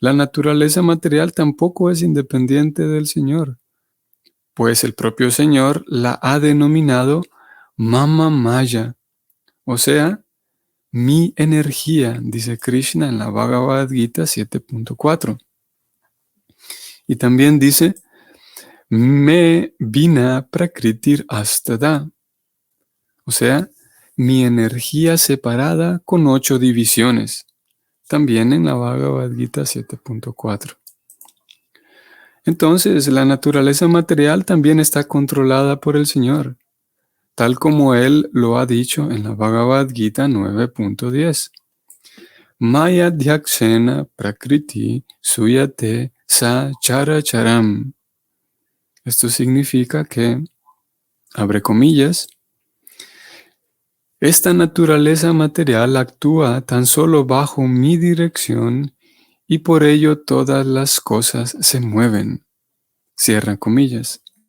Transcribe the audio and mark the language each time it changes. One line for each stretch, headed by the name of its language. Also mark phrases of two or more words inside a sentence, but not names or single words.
Spanish: La naturaleza material tampoco es independiente del Señor, pues el propio Señor la ha denominado
Sanskrit: मम माया,
Spanish: o sea, mi energía, dice Krishna en la Bhagavad Gita 7.4. Y también dice,
Sanskrit: मे भिन्ना प्रकृतिर् अष्टधा,
Spanish: o sea, mi energía separada con 8 divisiones, también en la Bhagavad Gita 7.4. Entonces, la naturaleza material también está controlada por el Señor, tal como Él lo ha dicho en la Bhagavad Gita 9.10.
Sanskrit: मया अध्यक्षेण प्रकृतिः सूयते स चराचरम्.
Spanish: Esto significa que, abre comillas, esta naturaleza material actúa tan solo bajo mi dirección y por ello todas las cosas se mueven. Cierra comillas.